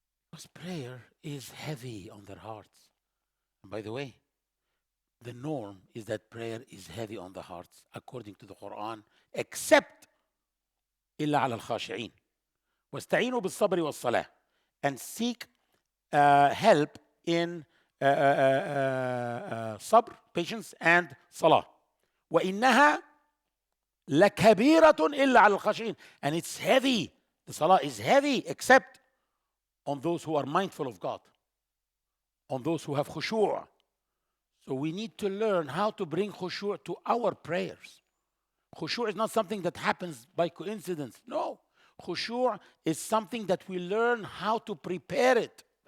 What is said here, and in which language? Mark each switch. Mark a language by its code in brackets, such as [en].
[en] Because prayer is heavy on their hearts. And by the way, the norm is that prayer is heavy on the hearts according to the Quran, except [ar] إلا على الخاشعين. واستعينوا بالصبر والصلاة, [en] and seek help in صبر, patience, and صلاة. [ar] وإنها لكبيرة إلا على الخاشعين. [en] And it's heavy. The salah is heavy except on those who are mindful of God, on those who have khushu'. So we need to learn how to bring khushu' to our prayers. Khushu' is not something that happens by coincidence. No. Khushu' is something that we learn how to prepare it.